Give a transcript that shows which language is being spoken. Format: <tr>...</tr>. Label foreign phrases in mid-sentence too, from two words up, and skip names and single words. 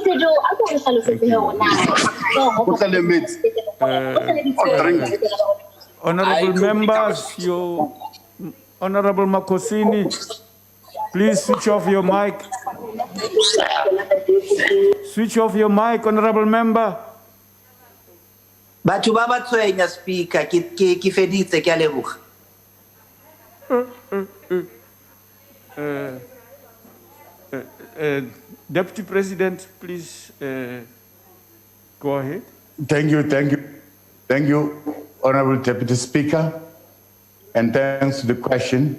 <en>Honorable members, Honorable Makosini, please switch off your mic. Switch off your mic, Honorable Member.</en> <tn>Batho ba ba tshwenya speaker ke feditse ke a leboga.</tn> <en>Deputy President, please go ahead. Thank you, Honorable Deputy Speaker, and thanks for the question.</en>